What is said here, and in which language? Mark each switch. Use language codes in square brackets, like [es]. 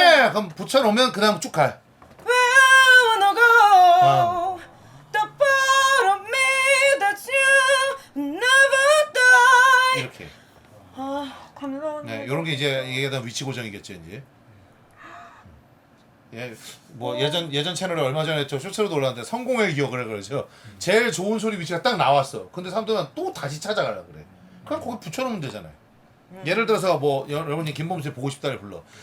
[ko] 그럼 붙여놓으면 그 다음 쭉 가. [en] Where I wanna go, the part of me that's you will never die. [ko] 이렇게. 감사합니다. 네, 이런 게 이제 얘기하던 위치 고정이겠죠 이제. 예, 뭐 예전 채널에 얼마 전에 저 쇼츠로도 올랐는데 성공의 기억을 그러죠. 제일 좋은 소리 위치가 딱 나왔어. 근데 사람들은 또 다시 찾아가라 그래. 그냥 거기 붙여놓으면 되잖아요. 예를 들어서 뭐 여러분이 김범수의 보고 싶다를 불러.